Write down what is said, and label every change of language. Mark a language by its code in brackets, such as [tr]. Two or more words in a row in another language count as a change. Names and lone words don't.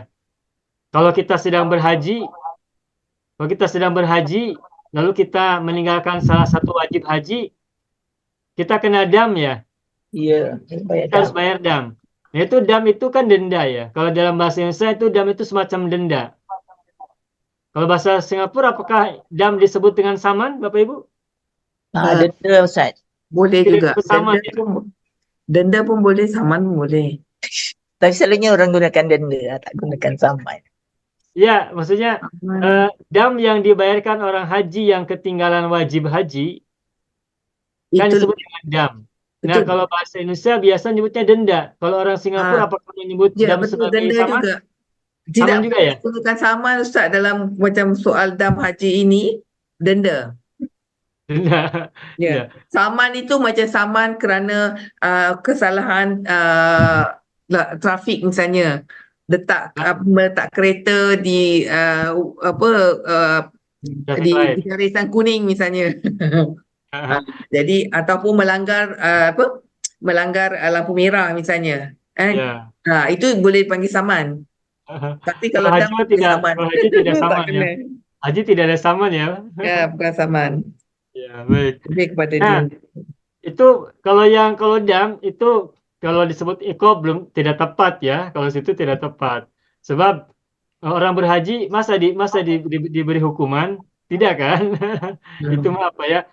[id] Kalau kita sedang berhaji, lalu kita meninggalkan salah satu wajib haji, kita kena dam ya. Iya. Kita harus bayar dam. Nah, itu dam itu kan denda ya. Kalau dalam bahasa Indonesia itu dam itu semacam denda. Kalau bahasa Singapura apakah dam disebut dengan saman, Bapak Ibu? [ms] Denda Ustaz. Boleh juga. Saman. Denda pun boleh, saman pun boleh. Tapi selalunya orang gunakan denda, tak gunakan saman. Ya, [id] maksudnya dam yang dibayarkan orang haji yang ketinggalan wajib haji kan disebut dengan dam. Nah, kalau bahasa Indonesia biasa nyebutnya denda. Kalau orang Singapura apakah menyebut dam sebagai [ms] denda saman? juga. [id] Saman juga ya? [ms] Gunakan saman Ustaz dalam macam soal dam haji ini, denda. Denda. Ya. Saman itu macam saman kerana kesalahan trafik misalnya. Meletak kereta di di garisan kuning misalnya. Jadi ataupun melanggar lampu merah misalnya. Itu boleh dipanggil saman. Tapi kalau haji tidak saman ya. Haji tidak ada saman ya. Ya, bukan saman. [id] Ya, baik. Lebih kepada itu kalau dam itu kalau disebut iqab belum tidak tepat ya. Kalau situ tidak tepat. Sebab orang berhaji masa diberi hukuman? Tidak kan? Itu mah apa ya?